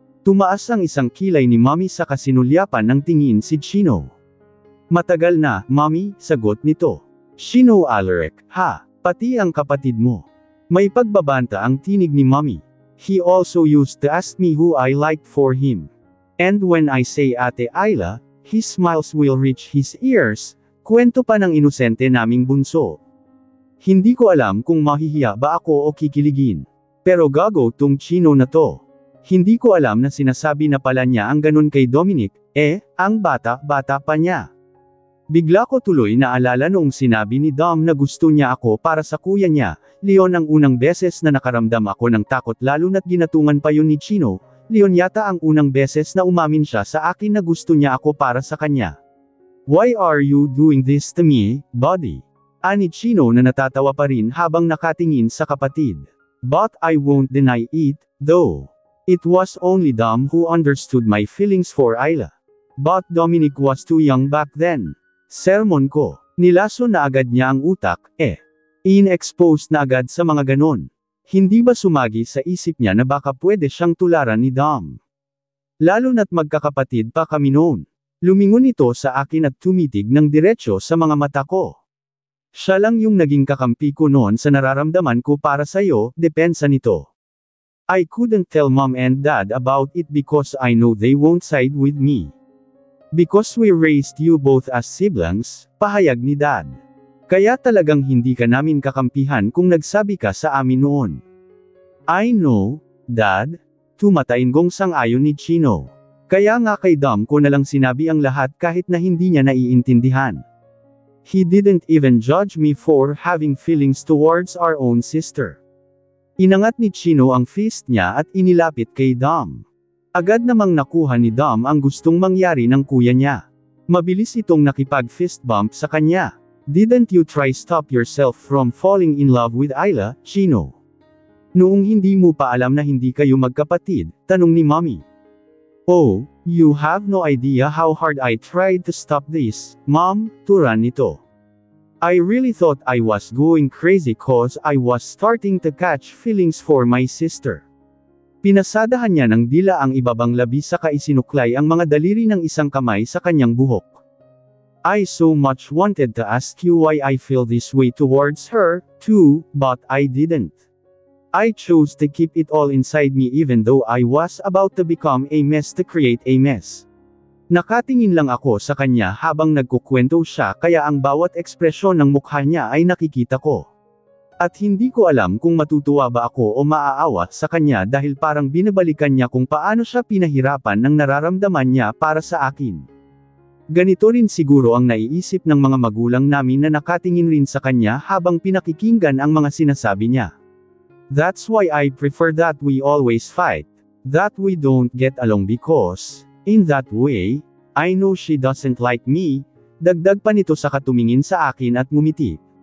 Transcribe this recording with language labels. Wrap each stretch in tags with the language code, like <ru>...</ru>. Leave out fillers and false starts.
<tl>Tumaas ang isang kilay ni Mommy sa kasinulyapan ng tingin si Chino. Matagal na, Mommy, sagot nito. Chino Alaric, ha, pati ang kapatid mo. May pagbabanta ang tinig ni Mommy.</tl> <en>He also used to ask me who I liked for him. And when I say Ate Ayla, his smiles will reach his ears,</en> <tl>kwento pa ng inosente naming bunso. Hindi ko alam kung mahihiya ba ako o kikiligin. Pero gago tong Chino na to. Hindi ko alam na sinasabi na pala niya ang ganun kay Dominic, ang bata-bata pa niya. Bigla ko tuloy naalala noong sinabi ni Dom na gusto niya ako para sa kuya niya, Leon. Ang unang beses na nakaramdam ako ng takot lalo na't ginatungan pa yun ni Chino, Leon yata ang unang beses na umamin siya sa akin na gusto niya ako para sa kanya.</tl> <en>Why are you doing this to me, buddy?</en> <tl>Ani Chino na natatawa pa rin habang nakatingin sa kapatid.</tl> <en>But I won't deny it, though. It was only Dom who understood my feelings for Ayla. But Dominic was too young back then.</en> <tl>Sermon ko. Nilaso na agad niya ang utak, in-expose na agad sa mga ganon. Hindi ba sumagi sa isip niya na baka pwede siyang tularan ni Dom? Lalo na't magkakapatid pa kami noon. Lumingon ito sa akin at tumitig ng diretsyo sa mga mata ko. Siya lang yung naging kakampi ko noon sa nararamdaman ko para sa'yo, depensa nito.</tl> <en>I couldn't tell mom and dad about it because I know they won't side with me. Because we raised you both as siblings,</en> <tl>pahayag ni dad. Kaya talagang hindi ka namin kakampihan kung nagsabi ka sa amin noon.</tl> <en>I know, dad,</en> <tl>tumatainggong sang-ayon ni Chino. Kaya nga kay Dom ko nalang sinabi ang lahat kahit na hindi niya naiintindihan.</tl> <en>He didn't even judge me for having feelings towards our own sister.</en> <tl>Inangat ni Chino ang fist niya at inilapit kay Dom. Agad namang nakuha ni Dom ang gustong mangyari ng kuya niya. Mabilis itong nakipag-fist bump sa kanya.</tl> <en>Didn't you try stop yourself from falling in love with Ayla, Chino?</en> <tl>Noong hindi mo pa alam na hindi kayo magkapatid, tanong ni Mommy.</tl> <en>Oh, you have no idea how hard I tried to stop this, Mom,</en> <tl>turan nito.</tl> <en>I really thought I was going crazy cause I was starting to catch feelings for my sister.</en> <tl>Pinasadahan niya ng dila ang ibabang labi saka isinuklay ang mga daliri ng isang kamay sa kanyang buhok.</tl> <en>I so much wanted to ask you why I feel this way towards her, too, but I didn't. I chose to keep it all inside me even though I was about to become a mess to create a mess.</en> <tl>Nakatingin lang ako sa kanya habang nagkukwento siya kaya ang bawat ekspresyon ng mukha niya ay nakikita ko. At hindi ko alam kung matutuwa ba ako o maaawa sa kanya dahil parang binabalikan niya kung paano siya pinahirapan ng nararamdaman niya para sa akin. Ganito rin siguro ang naiisip ng mga magulang namin na nakatingin rin sa kanya habang pinakikinggan ang mga sinasabi niya.</tl> <en>That's why I prefer that we always fight, that we don't get along because, in that way, I know she doesn't like me,</en> <tl>dagdag pa nito sa katumingin sa akin at ngumiti.</tl>